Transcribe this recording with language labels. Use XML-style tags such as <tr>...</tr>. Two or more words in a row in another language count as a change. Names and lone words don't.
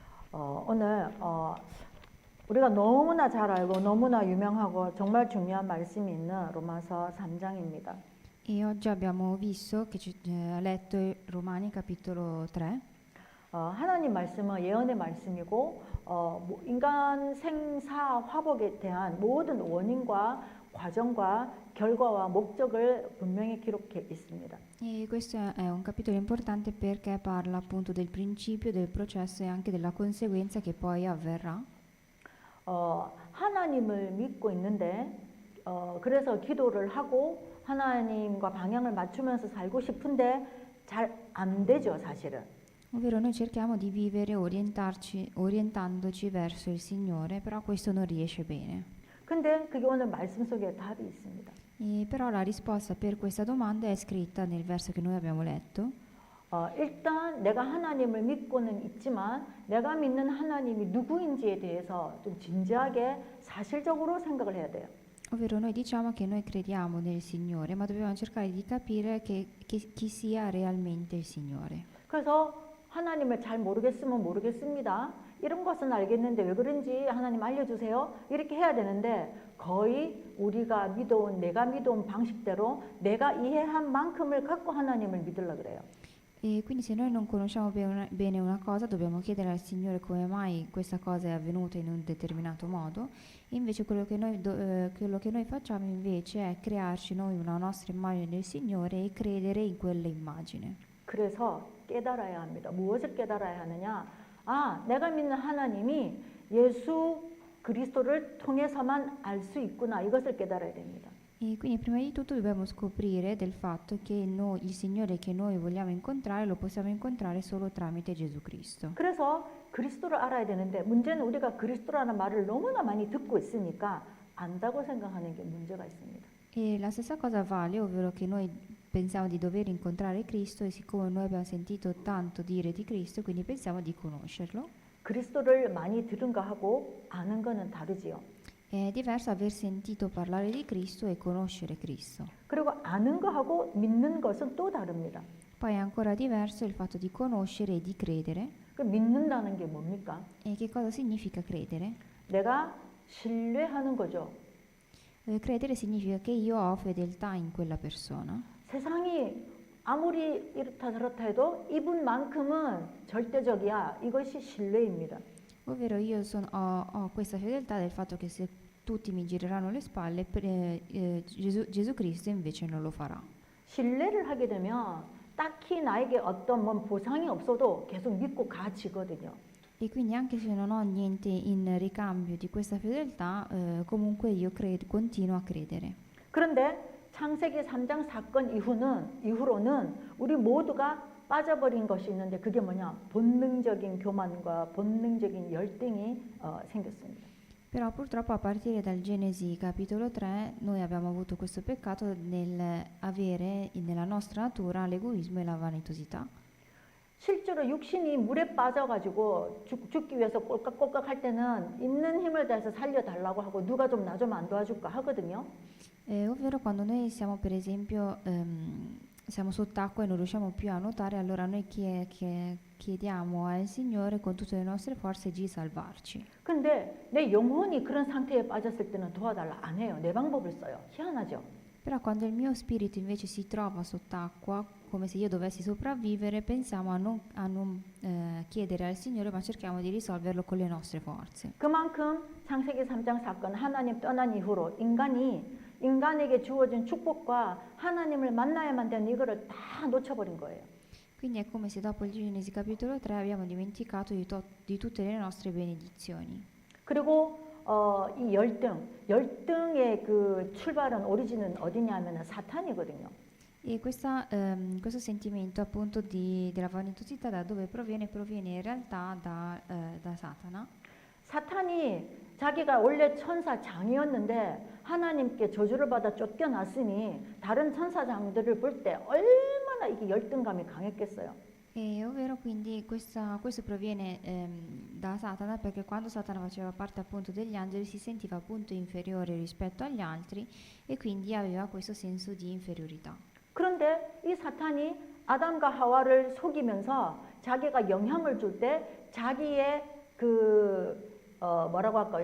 <ko>오늘 우리가 너무나 잘 알고 너무나 유명하고 정말 중요한 말씀이 있는 로마서 3장입니다.</ko> <it>E oggi abbiamo visto che letto Romani capitolo 3.</it> <ko>하나님 말씀은 예언의 말씀이고 인간 생사 화복에 대한 모든 원인과 과정과 결과와 목적을 분명히 기록해 있습니다.</ko> <it>E questo è un capitolo importante perché parla appunto del principio, del processo e anche della conseguenza che poi avverrà.</it> <ko>하나님을 믿고 있는데 그래서 기도를 하고 하나님과 방향을 맞추면서 살고 싶은데 잘 안 되죠, 사실은.</ko> <it>Ovvero noi cerchiamo di vivere orientandoci verso il Signore, però questo non riesce bene.</it> <ko>근데 그게 오늘 말씀 속에 답이 있습니다.</ko> <it>E però la risposta per questa domanda è scritta nel verso che noi abbiamo letto.</it> <ko>일단 내가 하나님을 믿고는 있지만 내가 믿는 하나님이 누구인지에 대해서 좀 진지하게 사실적으로 생각을 해야 돼요.</ko> <it>Ovvero noi diciamo che noi crediamo nel Signore, ma dobbiamo cercare di capire chi sia realmente il Signore.</it> <ko>그래서 하나님을 잘 모르겠으면 모르겠습니다. 이런 것은 알겠는데 왜 그런지 하나님 알려주세요. 이렇게 해야 되는데 거의 우리가 믿어온 내가 믿어온 방식대로 내가 이해한 만큼을 갖고 하나님을 믿으려고 그래요.</ko> <it>E quindi se noi non conosciamo bene una cosa, dobbiamo chiedere al Signore come mai questa cosa è avvenuta in un determinato modo. E invece quello che noi facciamo invece è crearci noi una nostra immagine del Signore e credere in quell'immagine.</it> <ko>그래서 깨달아야 합니다. 무엇을 깨달아야 하느냐? 내가 믿는 하나님이 예수 그리스도를 통해서만 알 수 있구나. 이것을 깨달아야 됩니다.</ko> <it>E quindi prima di tutto dobbiamo scoprire del fatto che il Signore che noi vogliamo incontrare lo possiamo incontrare solo tramite Gesù Cristo.</it> <ko>그래서 그리스도를 알아야 되는데 문제는 우리가 그리스도라는 말을 너무나 많이 듣고 있으니까 안다고 생각하는 게 문제가 있습니다.</ko> <it>E la stessa cosa vale, ovvero che noi pensiamo di dover incontrare Cristo e siccome noi abbiamo sentito tanto dire di Cristo, quindi pensiamo di conoscerlo.</it> <ko>그리스도를 많이 들은 거하고 아는 거는 다르지요.</ko> <it>È diverso aver sentito parlare di Cristo e conoscere Cristo.</it> <ko>그리고 아는 거하고 믿는 것은 또 다릅니다.</ko> <it>Poi è ancora diverso il fatto di conoscere e di credere.</it> <ko>그 믿는다는 게 뭡니까?</ko> <it>E che cosa significa credere?</it> <ko>내가 신뢰하는 거죠.</ko> <it>Credere significa che io ho fedeltà in quella persona.</it> <ko>세상이 아무리 이렇다 저렇다 해도 이분만큼은 절대적이야. 이것이 신뢰입니다.</ko> <it>Ovvero io ho questa fedeltà del fatto che se tutti mi gireranno le spalle, Gesù Cristo invece non lo farà.</it> <ko>신뢰를 하게 되면 딱히 나에게 어떤 보상이 없어도 계속 믿고 가지거든요.</ko> <it>E quindi anche se non ho niente in ricambio di questa fedeltà, comunque io continuo a credere.</it> <ko>그런데 창세기 3장 사건 이후로는 우리 모두가 빠져버린 것이 있는데 그게 뭐냐? 본능적인 교만과 본능적인 열등이 생겼습니다.</ko> <it>Però purtroppo a partire dal Genesi capitolo 3 noi abbiamo avuto questo peccato nell'avere nella nostra natura l'egoismo e la vanitosità.</it> <ko>실제로 육신이 물에 빠져가지고 죽기 위해서 꼴깍꼴깍 할 때는 있는 힘을 다해서 살려달라고 하고 누가 좀 나 좀 안 도와줄까 하거든요.</ko> <it>Ovvero quando noi siamo per esempio siamo sott'acqua e non riusciamo più a nuotare, allora noi chiediamo al Signore con tutte le nostre forze di salvarci.</it> <ko>근데 내 영혼이 그런 상태에 빠졌을 때는 도와달라 안 해요. 내 방법을 써요. 희한하죠.</ko> <it>Però quando il mio spirito invece si trova sott'acqua, come se io dovessi sopravvivere, pensiamo a non chiedere al Signore, ma cerchiamo di risolverlo con le nostre forze.</it> <ko>그만큼 창세기 3장 사건 하나님 떠난 이후로 인간에게 주어진 축복과 하나님을 만나야만 되는 이거를 다 놓쳐버린 거예요.</ko> <it>Quindi è come se dopo il Genesi capitolo 3 abbiamo dimenticato di tutte le nostre benedizioni.</it> <ko>그리고 이 열등의 그 출발은 오리진은 어디냐면은 사탄이거든요.</ko> <it>E questo sentimento appunto della vanitosità da dove proviene? Proviene in realtà da Satana.</it> <ko>사탄이 자기가 원래 천사장이었는데 하나님께 저주를 받아 쫓겨났으니 다른 천사장들을 볼 때 얼마나 이게 열등감이 강했겠어요.</ko> <it>E ovvero quindi questo proviene da Satana perché quando Satana faceva parte appunto degli angeli si sentiva appunto inferiore rispetto agli altri e quindi aveva questo senso di inferiorità.</it> <ko>그런데 이 사탄이 아담과 하와를 속이면서 자기가 영향을 줄 때 자기의 뭐라고 할까요?</ko>